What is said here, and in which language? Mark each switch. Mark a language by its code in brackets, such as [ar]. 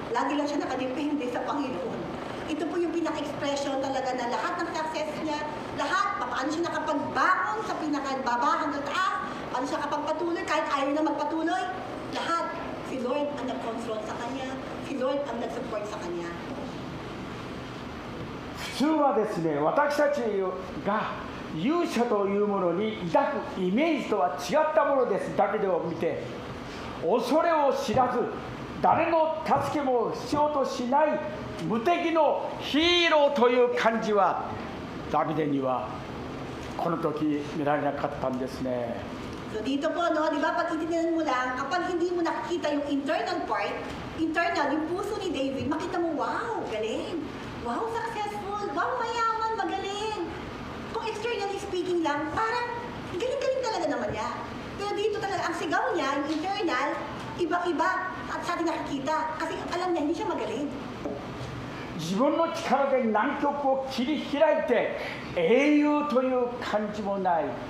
[tl] Lagi lang siya nakadepende sa Panginoon. Ito po yung pinaka-expression talaga na lahat ng success niya, lahat, paano siya nakapagbangon sa pinakababa hanggang taas, paano siya kapagpatuloy, kahit ayaw na magpatuloy, lahat, si Lord ang nag-confront sa kanya, si Lord ang nag-support sa kanya. [ja] 普通はですね、私たちが勇者というものに抱くイメージとは違ったものです。ダビデを見て恐れを知らず誰の助けも必要としない無敵のヒーローという感じはダビデにはこの時見られなかったんですね。 [tl] So dito po, no, di ba, pag itinignan mo lang, kapag hindi mo nakikita yung internal part, internal, yung puso ni David, makita mo, wow, galing. Wow, successful. Wow, mayaman, magaling. Kung externally speaking lang, parang galing-galing talaga naman niya. Pero dito talaga, ang sigaw niya, yung internal, iba-iba at sa atin nakikita. Kasi alam niya, hindi siya magaling. [ja] 自分の力で南極を切り開いて英雄という感じもない。